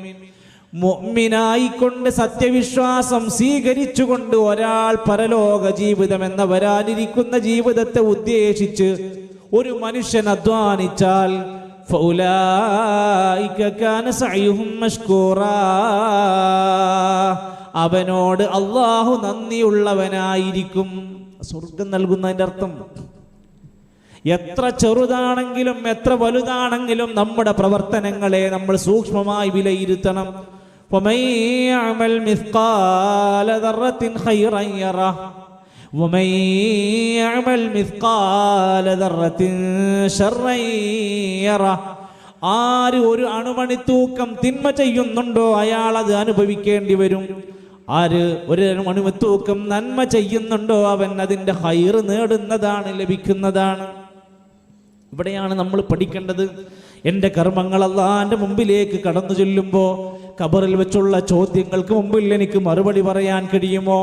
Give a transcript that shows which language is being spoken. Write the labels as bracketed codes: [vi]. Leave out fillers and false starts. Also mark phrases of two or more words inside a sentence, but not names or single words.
[ml] മുഅ്മിനായിക്കൊണ്ട് സത്യവിശ്വാസം സ്വീകരിച്ചുകൊണ്ട് ഒരാൾ പരലോക ജീവിതം എന്ന വരാനിരിക്കുന്ന ജീവിതത്തെ ഉദ്ദേശിച്ച് ഒരു മനുഷ്യൻ അധ്വാനിച്ചാൽ അവനോട് അള്ളാഹു നന്ദിയുള്ളവനായിരിക്കും. സ്വർഗം നൽകുന്നതിന്റെ അർത്ഥം എത്ര ചെറുതാണെങ്കിലും എത്ര വലുതാണെങ്കിലും നമ്മുടെ പ്രവർത്തനങ്ങളെ നമ്മൾ സൂക്ഷ്മമായി വിലയിരുത്തണം. [ar] ومن يعمل مثقال ذرة شرا يره. [ml] ആര് ഒരു അണുമണി തൂക്കം തിന്മ ചെയ്യുന്നുണ്ടോ അയാൾ അത് അനുഭവിക്കേണ്ടി വരും. ആര് ഒരു മണിമുത്തൂക്കം നന്മ ചെയ്യുന്നുണ്ടോ അവൻ അതിൻ്റെ ഹൈർ നേടുന്നതാണ്, ലഭിക്കുന്നതാണ്. ഇവിടെയാണ് നമ്മൾ പഠിക്കേണ്ടത്. എൻ്റെ കർമ്മങ്ങൾ അള്ളാന്റെ മുമ്പിലേക്ക് കടന്നു ചെല്ലുമ്പോൾ ഖബറിൽ വെച്ചുള്ള ചോദ്യങ്ങൾക്ക് മുമ്പിൽ എനിക്ക് മറുപടി പറയാൻ കഴിയുമോ?